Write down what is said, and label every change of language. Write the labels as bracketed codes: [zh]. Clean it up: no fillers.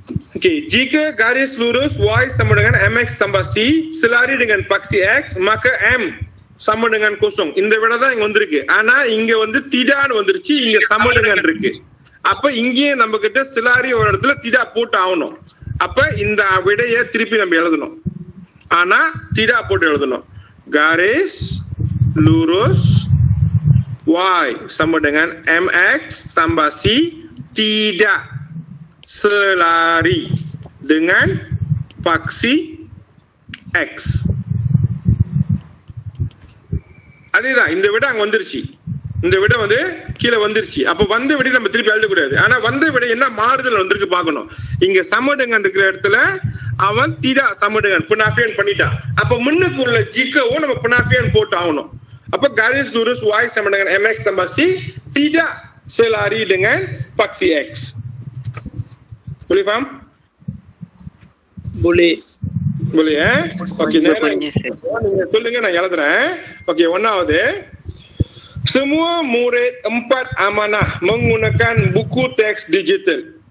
[ms] Okey, jika garis lurus Y sama dengan MX tambah C selari dengan paksi X, maka M sama dengan kosong. [ta] இந்த விட தான் இங்க வந்திருக்கு. ஆனா இங்க வந்து திடான்னு வந்துருச்சு, இங்க சம dengan இருக்கு. அப்ப இங்கேயே நம்ம கிட்ட சிலாரி ஒரு இடத்துல திடா போட்டு ஆகணும். அப்ப இந்த விடையை திருப்பி நம்ம எழுதணும். ஆனா திடா போட்டு எழுதணும். [ms] garis lurus Y sama dengan MX tambah C tidak selari dengan paksi X. [ta] அதேதான் இந்த விட அங்க வந்துருச்சு. இந்த விட வந்து கீழே வந்துருச்சு. அப்ப வந்த விட நம்ம திருப்பி எழுதக்கூடாது. ஆனா வந்த விட என்ன மாறுதல் வந்திருக்கு பார்க்கணும். இங்க சமடுங்கன் இருக்கிற இடத்துல அவன் தீடா சமடுங்கன் புனாஃபியன் பண்ணிட்டான். அப்ப முன்னுக்கு உள்ள ஜிக்கவும் நம்ம புனாஃபியன் போட்டு ஆகணும். [ms] அப்ப garis lurus Y sama dengan MX tambah C tidak selari dengan paksi X. Boleh faham? Boleh. Boleh [ta] Okey, சொல்லுங்க நான் எழுதுறேன். [ms] Okey, [ta] ஒன்னாவது [ms] semua murid 4 amanah menggunakan buku teks digital.